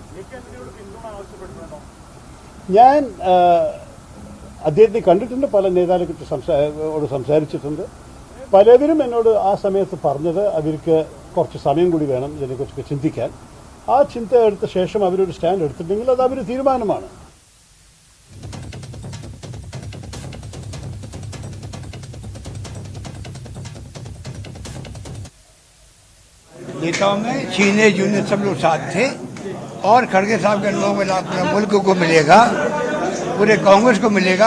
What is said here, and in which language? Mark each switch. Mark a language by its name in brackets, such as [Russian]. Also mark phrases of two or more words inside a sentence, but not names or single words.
[Malayalam] ഞാൻ അദ്ദേഹത്തെ കണ്ടിട്ടുണ്ട്, പല നേതാക്കളോട് സംസാരിച്ചിട്ടുണ്ട്. പലവരും എന്നോട് ആ സമയത്ത് പറഞ്ഞത് അവർക്ക് കുറച്ച് സമയം കൂടി വേണം ഇതിനെക്കുറിച്ചൊക്കെ ചിന്തിക്കാൻ. ആ ചിന്ത എടുത്ത ശേഷം അവരൊരു സ്റ്റാൻഡ് എടുത്തിട്ടുണ്ടെങ്കിൽ അത് അവരുടെ തീരുമാനമാണ്. [Hindi] नेताओं में चीने जूनियर सब लोग साथ थे और खड़गे साहब के 9 लाख पूरे मुल्क को मिलेगा, पूरे कांग्रेस को मिलेगा।